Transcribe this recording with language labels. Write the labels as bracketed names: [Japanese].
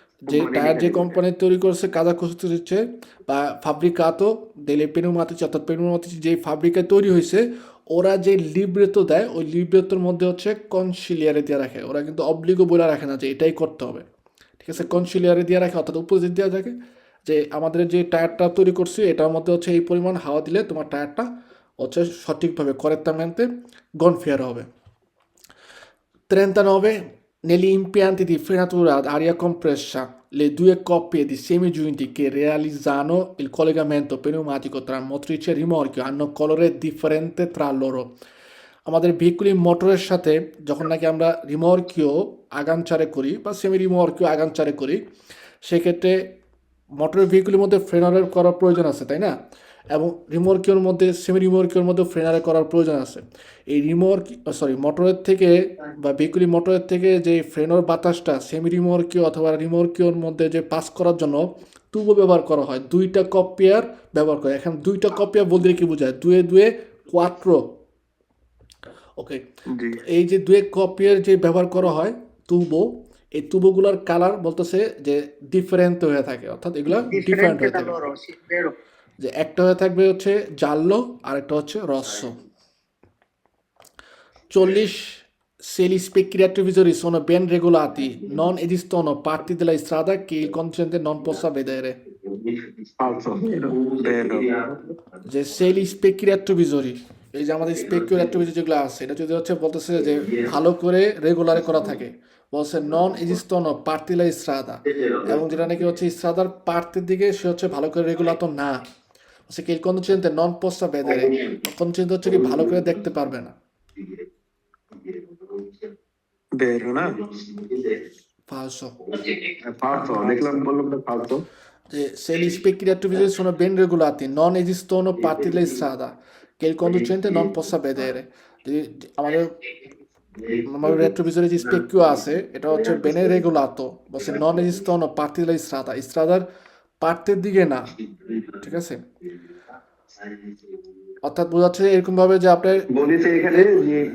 [Bangla] যে টায়ার যে কোম্পানি তৈরি করছে কাজা কোস্ট্রিচে বা ফাব্রিকাতো দেলে পেনোমাটিচি অর্থাৎ পেনোমাটিচি যে ফাব্রিকায় তৈরি হয়েছে ওরা যে লিব্রেতো দেয় ওই লিব্রেতোর মধ্যে হচ্ছে কনসিলিয়ারে দিয়ে রাখে ওরা কিন্তু অবলিগো বলে রাখে না যে এটাই করতে হবে ঠিক আছে কনসিলিয়ারে দিয়ে রাখে অর্থাৎ উপস্থিত দেওয়া থাকে যে আমাদের যে টায়ারটা তৈরি করছি এটার মধ্যে হচ্ছে এই পরিমাণ হাওয়া দিলে তোমার টায়ারটা হচ্ছে সঠিকভাবে [Italian] correttamente gonfiare [Bangla] হবে 39 [Italian] Negli impianti di frenatura ad aria compressa, le due coppie di semigiunti che realizzano il collegamento pneumatico tra motrice e rimorchio hanno colore differente tra loro. [Bangla] আমাদের ভেহিকুলি মোটরের সাথে যখন নাকি আমরা রিমর্কিও আগামচারে করি বা সেমি রিমর্কিও আগামচারে করি, সেক্ষেত্রে মোটরের ভেহিকুলের মধ্যে ফ্রেনারের করার প্রয়োজন আছে, তাই না? এবং রিমর্কিওর মধ্যে সেমি রিমর্কিওর মধ্যে ফ্রেনারের করার প্রয়োজন আছে। এই মোটরের থেকে বা ভেহিকুলি মোটরের থেকে যে ফ্রেনোর বাতাসটা সেমি রিমর্কিও অথবা রিমর্কিওর মধ্যে যে পাস করার জন্য তুবো ব্যবহার করা হয়, দুইটা কপিয়ার ব্যবহার করে। এখন দুইটা কপিয়া বলতে কি বোঝায়? দুয়ে দুয়ে কোয়াট্রো। ওকে, জি। এই যে দুয়ে কপিয়ার যে ব্যবহার করা হয় তুবো, এই তুবোগুলোর কালার বলতেছে যে ডিফারেন্ট হয়ে থাকে, অর্থাৎ এগুলো ডিফারেন্ট হয়ে থাকে। যে একটা হয়ে থাকবে হচ্ছে জাল্লো আর একটা হচ্ছে রস্য। [Italian] 40 se gli specchi retrovisori sono ben regolati, non esistono parti della strada che il conducente non possa vedere. Falso. Vero. [Bangla] যে [Italian] se gli specchi retrovisori, [Bangla] এই যে আমাদের স্পেকিও রেট্রোভিজর যেগুলো আছে, এটা যদি হচ্ছে বলতেছে যে ভালো করে রেগুলার করা থাকে, বলছে নন এজিস্তনো পার্টিলা স্ট্রাদা, এবং যেটা নাকি হচ্ছে স্ট্রাদার পার্টির দিকে সে হচ্ছে ভালো করে রেগুলার তো না, হচ্ছে কি কন্ডিশনতে নন পোস্টা বেঁধে কন্ডিশন হচ্ছে কি ভালো করে দেখতে পারবে না। [Italian] Vero, no? Falso. Falso. [Bangla] দেখলাম বললাম না [Italian] falso. Se gli specchi retrovisori sono ben regolati, non esistono parti della strada che il conducente non possa vedere. [Bangla] আমাদের রেট্রোভিজরে যে স্পেকিও আছে, এটা হচ্ছে বেনে রেগুলাতো, বলছে নন [Italian] esistono parti della strada, [Bangla] স্ট্রাদার পার্টের দিকে না, ঠিক আছে? অর্থাৎ বোঝাচ্ছে এরকম ভাবে যে আপনার বলেছে এখানে যে